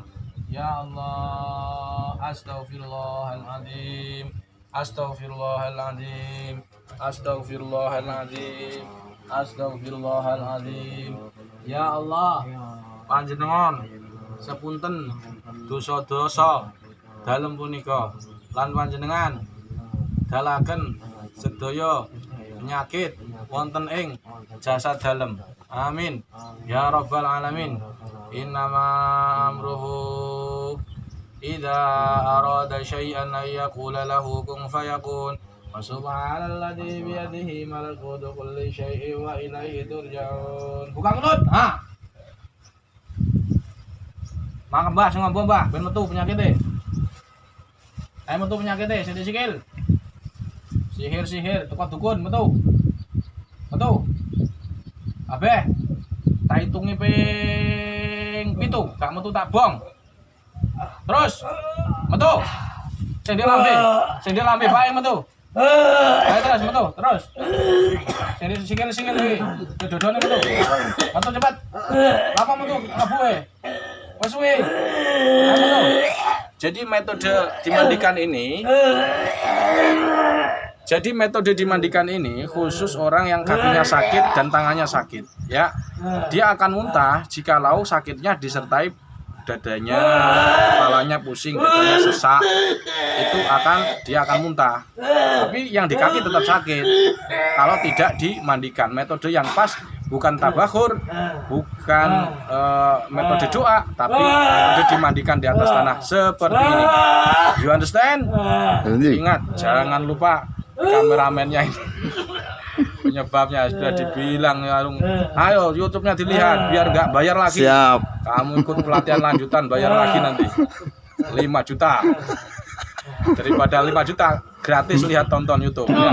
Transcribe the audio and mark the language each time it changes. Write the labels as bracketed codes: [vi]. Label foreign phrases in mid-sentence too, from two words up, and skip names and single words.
[ar] يا الله، أستغفر الله العظيم، أستغفر الله العظيم، أستغفر الله العظيم، أستغفر الله العظيم. [jv] Ya Allah, panjenengan sepunten dosa-dosa dalem punika, lan panjenengan dalaken sedaya penyakit wonten ing jasad dalem. [ar] آمين يا رب العالمين. إنما أمره إذا أراد شيئا أن يقول له كن فيكون. وسبحان الذي بيده ملكوت كل شيء وإليه ترجعون. [id] Buka mulut. Ha. [jv] Mangke Mbah sing ngombo Mbah ben metu penyakite. Ayo metu penyakite sing disikil. Sihir teko dukun metu. Metu. Abeh. Tak hitungi ping 7, gak metu tak bong. Terus metu. Sing di lambe bae metu. Ayo terus metu, terus. Sing sikil iki. Dodone metu. Metu cepat. Apa metu abuhe? Wes suwe. Ayo metu. [id] Jadi metode dimandikan ini khusus orang yang kakinya sakit dan tangannya sakit ya. Dia akan muntah jikalau sakitnya disertai dadanya, kepalanya pusing, dadanya sesak, itu dia akan muntah. Tapi yang di kaki tetap sakit kalau tidak dimandikan. Metode yang pas bukan tabakhur, bukan metode doa, tapi metode dimandikan di atas tanah seperti ini. [en] You understand? [id] Ingat, jangan lupa kameramennya ini. Penyebabnya sudah dibilang ya, ayo YouTube-nya dilihat biar nggak bayar lagi. Siap. Kamu ikut pelatihan lanjutan bayar lagi nanti 5 juta daripada 5 juta gratis lihat tonton YouTube ya.